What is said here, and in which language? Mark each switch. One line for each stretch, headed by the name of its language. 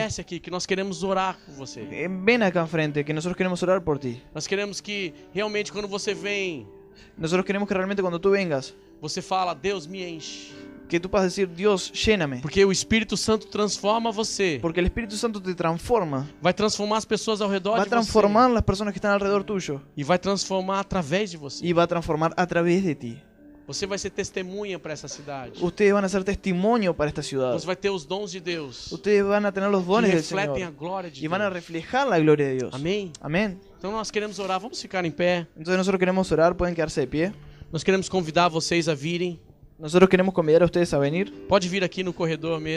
Portuguese: viesse aqui, que nós queremos orar por você.
Spanish: ven acá enfrente, que nosotros queremos orar por ti.
Portuguese: Nós queremos que realmente quando você vem,
Spanish: Nosotros queremos que realmente cuando tú vengas,
Portuguese: você fala: Deus me enche.
Spanish: que tú puedas decir, Dios, lléname.
Portuguese: Porque o Espírito Santo transforma você.
Spanish: Porque el Espíritu Santo te transforma.
Portuguese: Vai transformar as pessoas ao redor
Spanish: Va a
Portuguese: de
Spanish: transformar las personas que están alrededor tuyo.
Portuguese: você. E vai transformar através de você.
Spanish: Y va a transformar a través de ti.
Portuguese: Você vai ser testemunha para essa cidade.
Spanish: Ustedes van a ser testimonio para esta ciudad.
Portuguese: Você vai ter os dons de Deus.
Spanish: Ustedes van a tener los
Portuguese: Que
Spanish: dones del
Portuguese: refletem a
Spanish: Señor.
Portuguese: glória de
Spanish: Y van a
Portuguese: Deus.
Spanish: reflejar la gloria de Dios.
Portuguese: Amém?
Spanish: Amén.
Portuguese: Então nós queremos orar. Vamos ficar em pé.
Spanish: Entonces nosotros queremos orar, pueden quedarse de pie.
Portuguese: Nós queremos convidar vocês a virem.
Spanish: Nosotros queremos convidar a ustedes a venir.
Portuguese: Pode vir aqui no corredor mesmo.